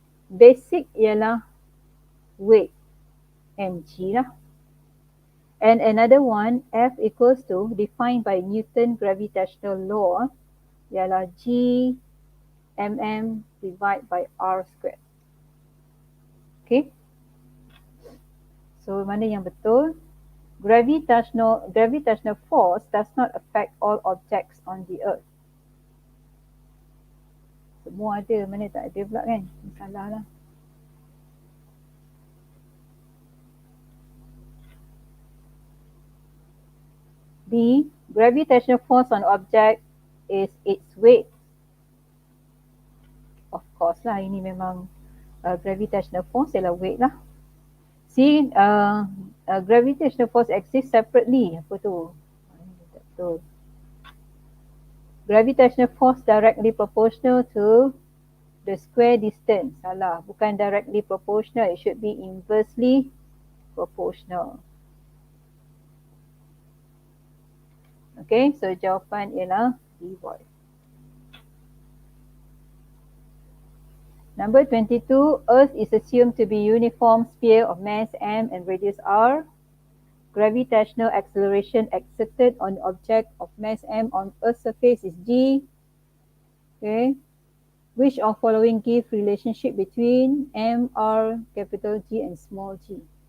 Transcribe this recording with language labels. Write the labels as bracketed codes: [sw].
[en] Basic ialah weight, mg lah. And another one, F equals to, defined by Newton gravitational law, ialah G mm divided by R squared. [ms] Okay, so mana yang betul? [en] Gravitational force does not affect all objects on the Earth. [ms] Semua ada, mana tak ada pula kan? Salah lah. [en] B, gravitational force on object is its weight. Of course [ms] lah, ini memang gravitational force ialah weight lah. [en] C, gravitational force exists separately. [ms] Apa tu? Betul. [en] Gravitational force directly proportional to the square distance. [ms] Salah, bukan [en] directly proportional. It should be inversely proportional. Okay, so [ms] jawapan ialah [en] D boy. Number 22, Earth is assumed to be uniform sphere of mass m and radius r. Gravitational acceleration exerted on object of mass m on Earth's surface is g. Okay, which of following give relationship between m, r, capital G and small g?